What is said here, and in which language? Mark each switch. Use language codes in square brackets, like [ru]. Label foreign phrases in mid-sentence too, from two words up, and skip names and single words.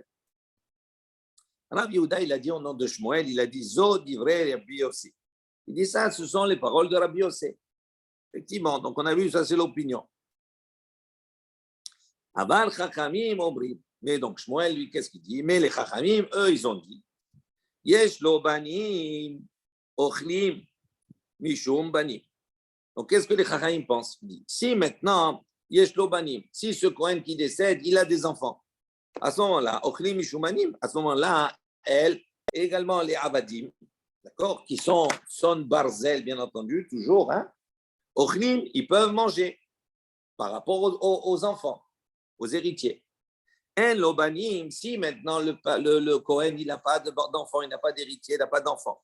[fr] Rav Yehuda, il a dit au nom de Shmuel, il a dit [he] זו דברי רבי יוסי. [fr] Il dit ça, ce sont les paroles de Rabbi Yossi. Effectivement, donc on a vu, ça c'est l'opinion. [he] אבל חכמים אומרים. [fr] Mais donc Shmuel, lui, qu'est-ce qu'il dit? Mais les Chachamim, eux, ils ont dit [he] יש לו בנים אוכלים משום בנים. [fr] Donc qu'est-ce que les Chachamim pensent? Si maintenant, [he] יש לו בנים, [fr] si ce Kohen qui décède, il a des enfants, à ce moment-là, [he] אוכלים משום בנים, [fr] à ce moment-là, elle, et également les Abadim, d'accord, qui sont son barzel, bien entendu, toujours, hein, ochlim, ils peuvent manger par rapport aux enfants, aux héritiers. [he] אין לובנים, [fr] si maintenant le Kohen, il n'a pas d'enfant, il n'a pas d'héritier, il n'a pas d'enfant.